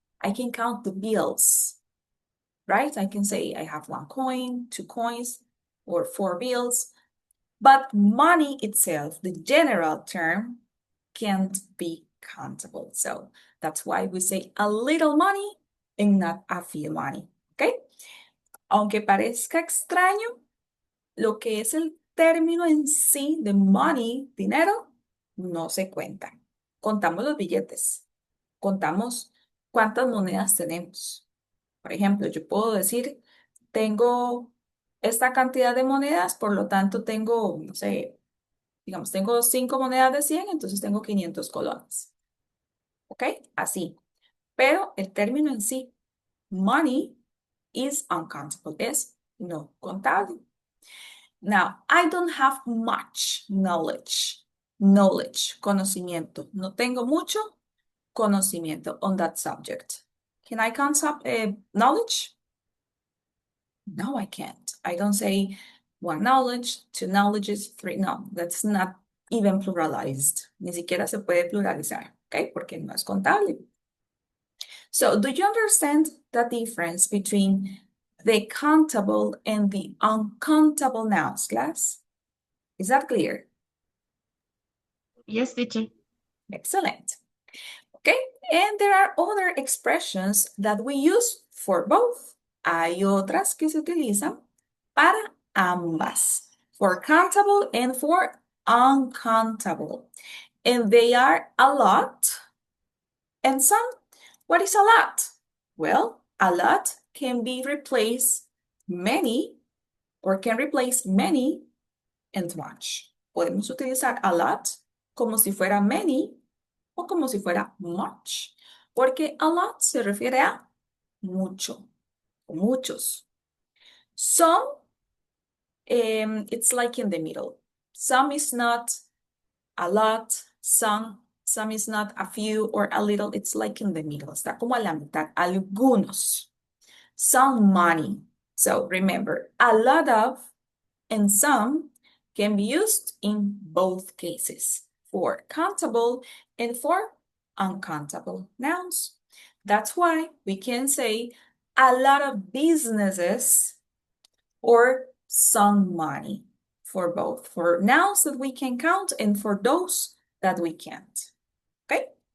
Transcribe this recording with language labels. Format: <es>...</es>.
<en>I can count the bills, right? I can say I have 1 coin, 2 coins, or 4 bills. But money itself, the general term, can't be countable. So that's why we say a little money and not a few money, ¿ok?</en> <es>Aunque parezca extraño, lo que es el término en sí de money, dinero, no se cuenta. Contamos los billetes, contamos cuántas monedas tenemos. Por ejemplo, yo puedo decir, tengo esta cantidad de monedas, por lo tanto tengo, no sé, digamos, tengo 5 monedas de 100, entonces tengo 500 colones. ¿Ok? Así. Pero el término en sí, money,</es> <en>is uncountable,</en> <es>es no contable.</es> <en>Now, I don't have much knowledge.</en> <es>Knowledge, conocimiento. No tengo mucho conocimiento</es> <en>on that subject. Can I count knowledge? No, I can't. I don't say 1 knowledge, 2 knowledges, 3. No, that's not even pluralized.</en> <es>Ni siquiera se puede pluralizar, ¿ok? Porque no es contable.</es> <en>So, do you understand the difference between the countable and the uncountable nouns, class? Is that clear? Yes, teacher. Excellent. Okay, and there are other expressions that we use for both.</en> <es>Hay otras que se utilizan para ambas,</es> <en>for countable and for uncountable. And they are a lot and some. What is a lot? Well, a lot can be replaced many or can replace many and much.</en> <es>Podemos utilizar a lot como si fuera many o como si fuera much, porque a lot se refiere a mucho o muchos.</es> <en>Some, it's like in the middle. Some is not a lot, some is not a few or a little, it's like in the middle.</en> <es>Está como a la mitad, algunos.</es> <en>Some money. So remember, a lot of and some can be used in both cases, for countable and for uncountable nouns. That's why we can say a lot of businesses or some money for both, for nouns that we can count and for those that we can't. Okay?</en>